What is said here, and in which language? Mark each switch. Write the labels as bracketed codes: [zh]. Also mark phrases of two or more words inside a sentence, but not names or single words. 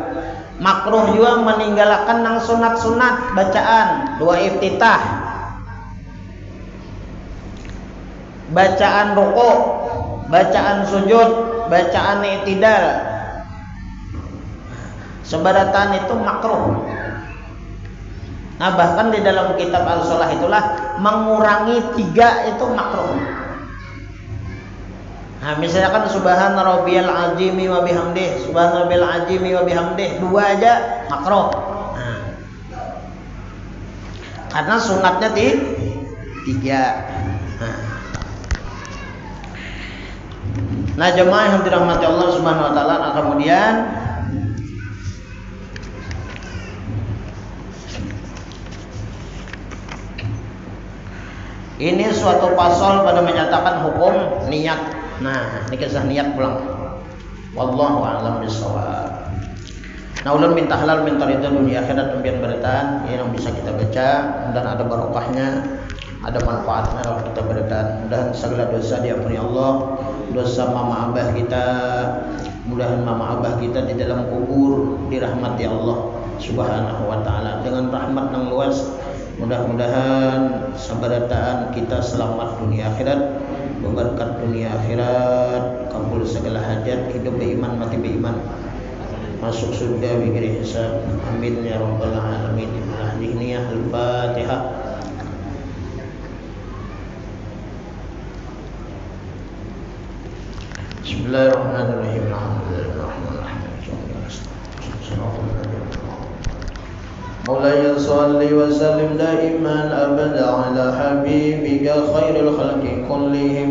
[bjn] Makruh juga meninggalkan nang sunat-sunat bacaan, dua iftitah, bacaan ruku, bacaan sujud, bacaan i'tidal. Sebaratan itu makruh. [id] Nah, bahkan di dalam kitab Al-Shalah itulah mengurangi 3 itu makruh. [ar] Nah, misalkan سبحان ربي العظيم وبحمده, سبحان ربي العظيم وبحمده, [id] 2 aja makruh. Nah, karena sunatnya 3. Nah, jemaah yang dirahmati Allah [ar] سبحانه وتعالى, [id] kemudian ini suatu pasal pada menyatakan hukum niat. [bjn] Nah, ini kisah niat pulang. [ar] والله أعلم بالصواب. [bjn] Nah, ulun minta halal minta ridha dunia akhirat tembian beritaan yang bisa kita baca dan ada barokahnya, ada manfaatnya kalau kita beritaan. [id] Mudahan segala dosa diampuni Allah, dosa mama abah kita, mudahan mama abah kita di dalam kubur dirahmati Allah [ar] سبحانه وتعالى [id] dengan rahmat yang luas. [bjn] Mudah-mudahan sabarataan kita selamat dunia akhirat, berkat dunia akhirat, kabul segala hajat, hidup beriman, mati beriman, masuk surga bigiri hisab. [ar] آمين يا رب العالمين. الفاتحة. الفاتحة. Bismillahirrahmanirrahim. مولاي صل وسلم دائما أبدا على حبيبك خير الخلق كلهم